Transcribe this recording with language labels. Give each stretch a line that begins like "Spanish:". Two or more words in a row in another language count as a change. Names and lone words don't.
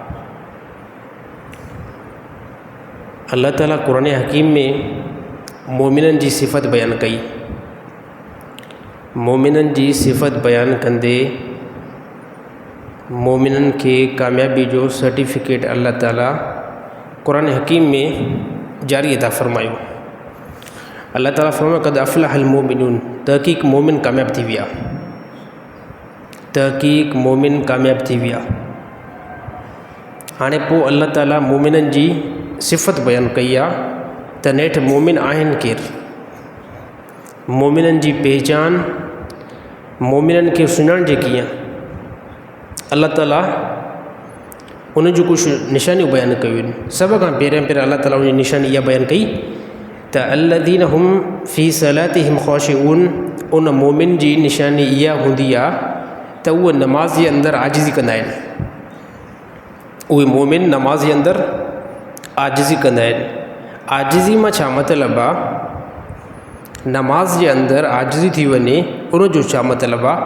Sindhi: अल्लाह ताला क़ुरान हकीम में मोमिननि जी सिफ़त बयानु कई। मोमिननि जी सिफ़त बयानु कंदे मोमिननि खे कामयाबी जो सर्टिफिकेट अल्लाह ताला क़ुरान हकीम में जारी अता फ़रमायो। अल्लाह ताला फ़रमायो
Arabic: قد أفلح المؤمنون,
Sindhi: तहक़ीक़ मोमिन कामयाब थी विया, तहक़ीक़ मोमिन कामयाब थी विया। हाणे पोइ अल्लाह ताला मोमिननि जी सिफ़त बयानु कई आहे त नेठि मोमिन आहिनि केरु, मोमिननि जी पहचान, मोमिननि खे सुञाणिजे कीअं। अल्लाह ताला उन जूं कुझु निशानियूं बयानु कयूं आहिनि। सभ खां पहिरियों अल्लाह ताला उन जी निशानी इहा बयानु कई त
Arabic: الذين هم في صلاتهم خاشعون.
Sindhi: उन मोमिन जी निशानी इहा हूंदी आहे त उहे नमाज़ जे अंदरि आजिज़ी कंदा आहिनि। उहे मोमिन नमाज़ जे अंदरि आजिज़ी कंदा आहिनि। आजिज़ी मां छा मतिलबु आहे, नमाज़ जे अंदरि आजिज़ी थी वञे उन जो छा मतिलबु आहे।